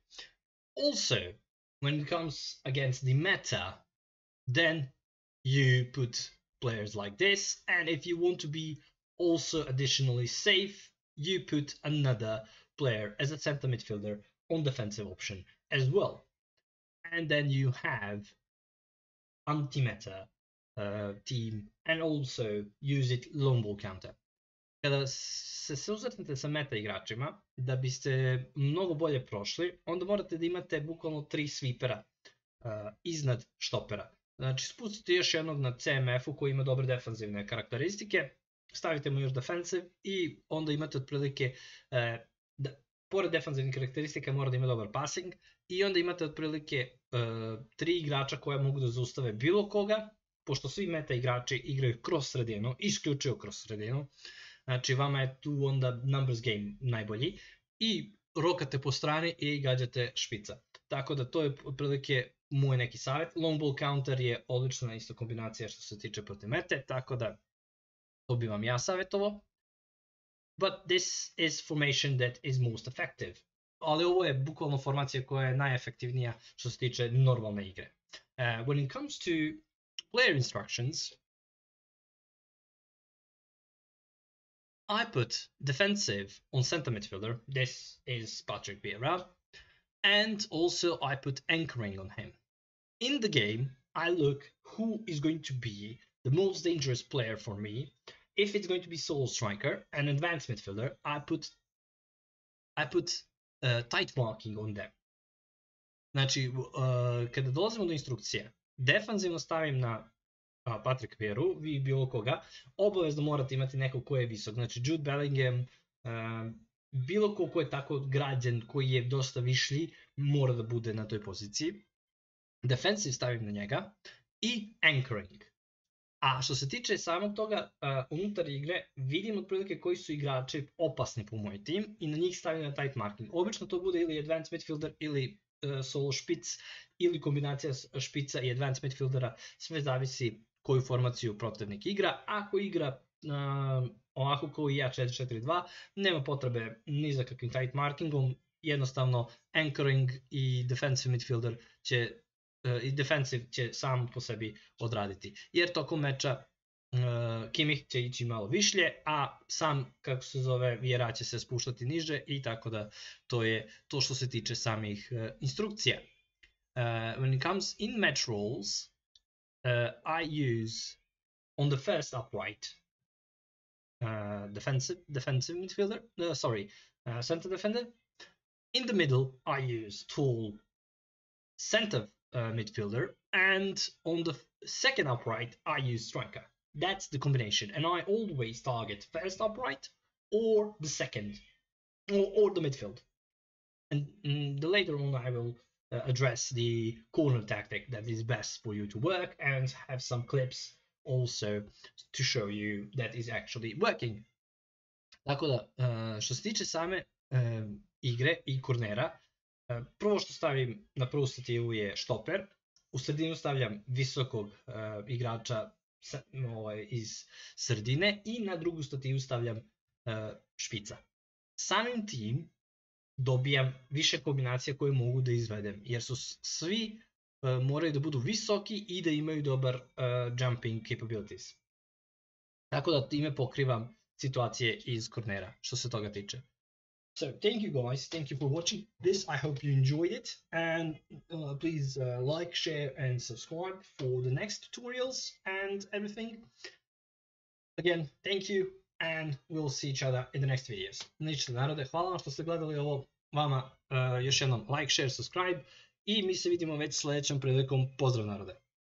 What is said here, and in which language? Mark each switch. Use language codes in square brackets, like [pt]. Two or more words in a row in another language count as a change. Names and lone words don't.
[en] Also, when it comes against the meta, then you put players like this, and if you want to be also additionally safe, you put another player as a center midfielder on defensive option as well. And then you have anti-meta team and also use it long ball counter. [sr] Kada se susretnete sa meta igračima, da biste mnogo bolje prošli, onda morate da imate bukvalno 3 svipera iznad štopera. Znači spustite još jednog na CMF-u koji ima dobre defanzivne karakteristike, stavite mu još defensive i onda imate otprilike, pored defanzivnih karakteristika mora da ima dobar passing i onda imate otprilike 3 igrača koja mogu da zaustave bilo koga, pošto svi meta igrači igraju kroz sredinu, isključivo kroz sredinu, znači vama je tu onda [en] numbers game [sr] najbolji i rokate po strani i gađate špica. Tako da to je otprilike moj neki savjet. [en] Long ball counter [sr] je odlična isto kombinacija što se tiče protiv mete, tako da to bi vam ja savjetovao. [en] But this is formation that is most effective. [sr] Ali ovo je bukvalno formacija koja je najefektivnija što se tiče normalne igre. [en] When it comes to player instructions, I put defensive on center midfielder. This is Patrick Vieira. And also I put anchoring on him. In the game, I look who is going to be the most dangerous player for me. If it's going to be solo striker and advanced midfielder, I put tight marking on them. [sr] Znači, kada dolazimo do instrukcije, defanzivno stavim na Patrick Vieru, vi bilo koga, obavezno morate imati nekog ko je visok. Znači, Jude Bellingham, bilo ko je tako građen, koji je dosta višlji, mora da bude na toj poziciji. Defensive stavim na njega i anchoring. A što se tiče samog toga, unutar igre vidim otprilike koji su igrači opasni po moj tim i na njih stavim na [en] tight marking. [sr] Obično to bude ili [en] advanced midfielder [sr] ili solo špic ili kombinacija špica i [en] advanced midfieldera, [sr] sve zavisi koju formaciju protivnik igra. Ako igra ovako kao i ja 4-4-2, nema potrebe ni za kakvim [en] tight markingom, [sr] jednostavno anchoring i [en] defensive midfielder [sr] će sam po sebi odraditi. Jer tokom meča Kimmich će ići malo višlje, a sam, kako se zove, Vieira će se spuštati niže i tako da to je to što se tiče samih instrukcija. [en] When it comes in match roles, I use on the first upright defensive midfielder, center defender. In the middle, I use tall center midfielder, and on the second upright, I use striker. That's the combination, and I always target first upright or the second, or the midfield. And later on, I will address the corner tactic that is best for you to work, and have some clips also to show you that is actually working. [sr] Tako da, što se tiče same igre i kornera, prvo što stavim na prvu stativu je štoper, u sredinu stavljam visokog igrača iz sredine i na drugu stativu stavljam špica. Samim tim dobijam više kombinacija koje mogu da izvedem, jer su svi moraju da budu visoki i da imaju dobar [en] jumping capabilities. [sr] Tako da time pokrivam situacije iz kornera što se toga tiče. [en] So thank you guys, thank you for watching this. I hope you enjoyed it, and please like, share and subscribe for the next tutorials and everything. Again, thank you, and we'll see each other in the next videos. [sr] Naučićete narode, hvala vam što ste gledali ovo, vama još jednom [en] like, share, subscribe [sr] i mi se vidimo već sljedećom prilikom. Pozdrav narode!